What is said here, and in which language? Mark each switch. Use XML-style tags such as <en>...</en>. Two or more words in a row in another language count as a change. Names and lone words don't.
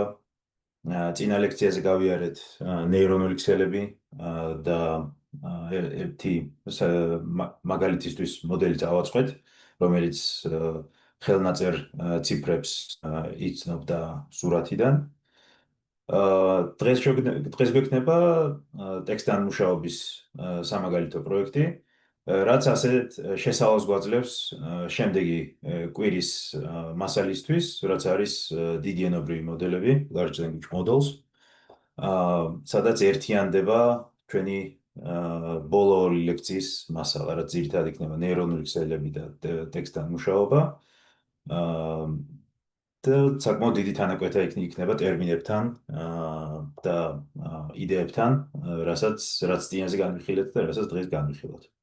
<ka>წინა ლექციაზე გავიარეთ ნეირონული ქსელები და ერთი მაგალითისთვის მოდელიც ავაწყეთ, რომელიც ხელნაწერ ციფრებს იცნობდა სურათიდან. დღეს გვექნება ტექსტთან მუშაობის სამაგალითო პროექტი, რაც ასეთ შესავალს გვაძლევს შემდეგი კვირის მასალისთვის, რაც არის დიდი ენობრივი მოდელები,</ka> <en>large language models,</en> <ka>სადაც ერთიანდება ჩვენი ბოლო ორი ლექციის მასალა, რაც ძირითადად იქნება ნეირონული ქსელები და ტექსტთან მუშაობა. და საკმაოდ დიდი თანაკვეთა იქნება ტერმინებთან და იდეებთან, რაც წინაზე განვიხილეთ და რასაც დღეს განვიხილოთ.</ka>